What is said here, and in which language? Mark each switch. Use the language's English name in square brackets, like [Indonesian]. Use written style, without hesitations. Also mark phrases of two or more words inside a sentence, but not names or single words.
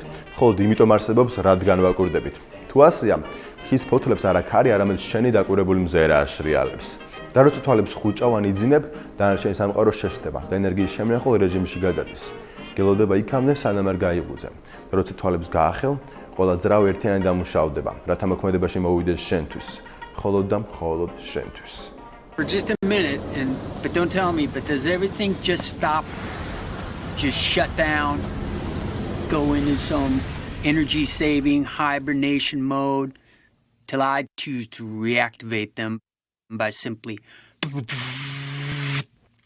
[Georgian] მხოლოდ იმიტომ არსებობს, რადგან ვაკვირდებით. თუ ასეა, ხის ფოთლებს არა ქარი, არამედ შენი დაკვირვებული მზერა აშრიალებს. და როცა თვალებს ხუჭავ ან იძინებ, დანარჩენი სამყარო შეშტება და ენერგიის შემნახულ რეჟიმში გადადის. გელოდება იქამდე, სანამ არ გაიღვიძე. და როცა თვალებს გაახელ, ყველა ძრავ ერთიანი დამუშავდება, რათა მოქმედებაში მოვიდეს შენთვის, მხოლოდ და მხოლოდ შენთვის. [English] For just a minute, but don't tell me, but does everything just stop, just shut down, go into some energy-saving hibernation mode, till I choose to reactivate them by simply